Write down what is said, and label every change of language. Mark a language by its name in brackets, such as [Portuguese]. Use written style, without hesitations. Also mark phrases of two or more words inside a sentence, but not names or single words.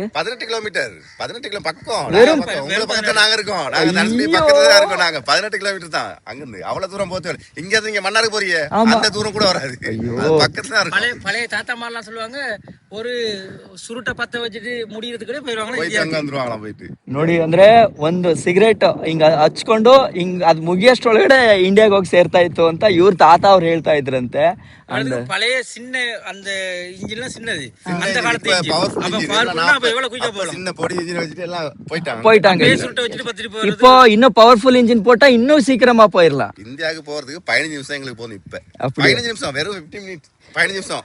[Tamil] 18 கிலோமீட்டர். 18 கிலோ பக்கம். உங்க பக்கத்துல நாங்க இருக்கோம். நாங்க தனுஷ்கோடி பக்கத்துல தான் இருக்கோம். நாங்க 18 கிலோமீட்டர் தான் அங்கிருந்து. அவ்வளவு தூரம் போறது இங்க இருந்து இங்க மன்னாருக்கு போறீங்க அந்த தூரம் கூட வராது. பக்கத்துல தான் இருக்கும். பழைய தாத்தா மாரெல்லாம் சொல்லுவாங்க ஒரு சுருட்ட பத்த வச்சுட்டு முடியறதுக்கு போயிருவாங்க. அங்க வந்துருவாங்களா போயிட்டு [Kannada] ನೋಡಿ ಅಂದ್ರೆ ಒಂದು ಸಿಗರೇಟ್ ಹಿಂಗ ಹಚ್ಕೊಂಡು ಹಿಂಗ ಅದ್ ಮುಗಿಯಷ್ಟೊಳಗಡೆ ಇಂಡಿಯಾಗ ಹೋಗಿ ಸೇರ್ತಾ ಇತ್ತು ಅಂತ ಇವ್ರ ತಾತ ಅವ್ರು ಹೇಳ್ತಾ ಇದ್ರಂತೆ. [Tamil] பழைய சின்ன அந்த இன்ஜின்லாம் சின்னது அந்த இப்ப காலத்து சின்ன பொடி இன்ஜின் வச்சுட்டு எல்லாம் போயிட்டாங்க. இப்போ இன்னும் [English] powerful engine [Tamil] போட்டா இன்னும் சீக்கிரமா போயிடலாம். இந்தியாவுக்கு போறதுக்கு 15 நிமிஷம் எங்களுக்கு போதும். இப்ப 15 நிமிஷம் வெறும் 15 மினிட் 15 நிமிஷம்.